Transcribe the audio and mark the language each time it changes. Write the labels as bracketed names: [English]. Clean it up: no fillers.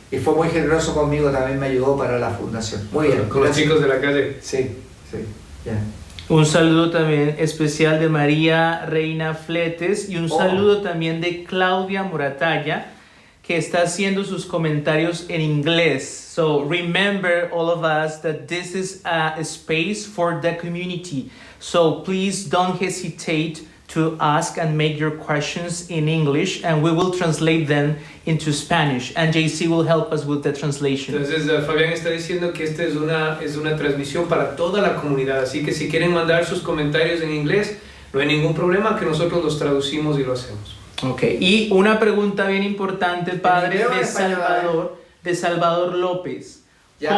[Spanish] Y fue muy generoso conmigo, también me ayudó para la fundación. Muy bien. Con los chicos de la calle. Sí, ya. Un saludo también especial de María Reina Fletes y un saludo también de Claudia Moratalla, que está haciendo sus comentarios en inglés. [English] So remember, all of us, that this is a space for the community. So please don't hesitate to ask and make your questions in English, and we will translate them into Spanish, and JC will help us with the translation. [Spanish] Entonces Fabián está diciendo que esta es una transmisión para toda la comunidad, así que si quieren mandar sus comentarios en inglés, no hay ningún problema, que nosotros los traducimos y lo hacemos. Ok, y una pregunta bien importante, Padre, de Salvador López. Ya.